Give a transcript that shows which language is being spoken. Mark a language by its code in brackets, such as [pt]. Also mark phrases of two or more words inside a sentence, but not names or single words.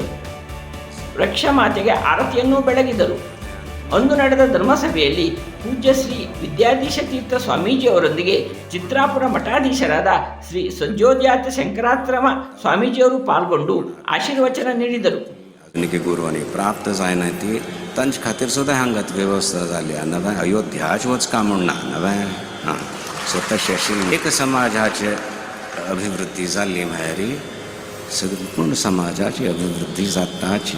[kn] ವೃಕ್ಷಮಾತೆಗೆ ಆರತಿಯನ್ನು ಬೆಳಗಿದರು. ಅಂದು ನಡೆದ ಧರ್ಮಸಭೆಯಲ್ಲಿ ಪೂಜ್ಯ ಶ್ರೀ ವಿದ್ಯಾಧೀಶ ತೀರ್ಥ ಸ್ವಾಮೀಜಿಯವರೊಂದಿಗೆ ಚಿತ್ರಾಪುರ ಮಠಾಧೀಶರಾದ ಶ್ರೀ ಸಂಜೋದ್ಯಾತ ಶಂಕರಾತ್ರಮ ಸ್ವಾಮೀಜಿಯವರು ಪಾಲ್ಗೊಂಡು ಆಶೀರ್ವಚನ ನೀಡಿದರು. [kok] गुरुवानी प्राप्त जायना ती तांचे खातीर सुद्दां हांगात वेवस्था जाली नव्या अयोध्याच वचका म्हणना नव्या सो तशें आशिल्लें एक समाजाची अभिवृद्धी जाल्ली म्हळ्यार संपूर्ण समाजाची अभिवृद्धी जाताची.